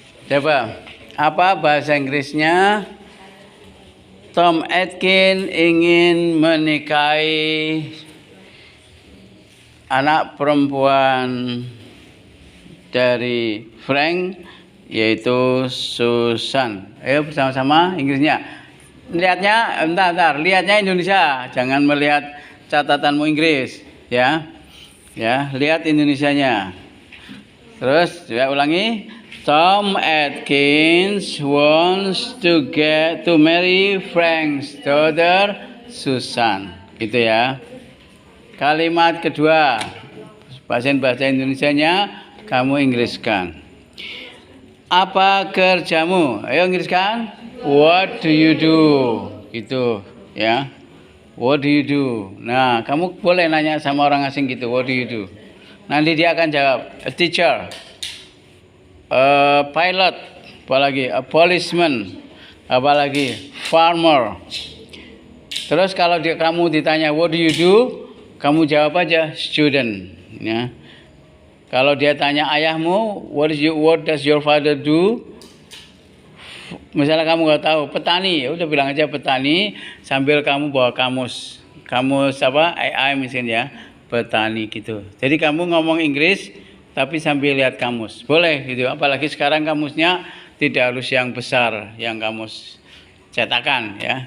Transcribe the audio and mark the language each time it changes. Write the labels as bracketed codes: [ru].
[id] Coba, apa bahasa Inggrisnya? Tom Atkin ingin menikahi anak perempuan dari Frank, yaitu Susan. Ayo bersama-sama Inggrisnya. Lihatnya, bentar, lihatnya Indonesia, jangan melihat catatanmu Inggris, ya. Ya, lihat Indonesianya. Terus, ya ulangi. [en] Tom Atkins wants to marry Frank's daughter Susan. [id] Gitu ya. Kalimat kedua, bahasa Indonesianya kamu Inggriskan. Apa kerjamu? Ayo Inggriskan. [en] What do you do? [id] Gitu ya. [en] What do you do? [id] Nah, kamu boleh nanya sama orang asing gitu. What do you do? Nanti dia akan jawab. [en] A teacher. A pilot, apalagi a policeman, apalagi farmer. [id] Terus kalau kamu ditanya [en] what do you do, [id] kamu jawab aja student. Ya. Kalau dia tanya ayahmu, [en] what does your father do? [id] Misalnya kamu nggak tahu, petani, ya udah bilang aja petani sambil kamu bawa kamus apa AI misalnya, petani gitu. Jadi kamu ngomong Inggris tapi sambil lihat kamus, boleh gitu. Apalagi sekarang kamusnya tidak harus yang besar, yang kamus cetakan ya.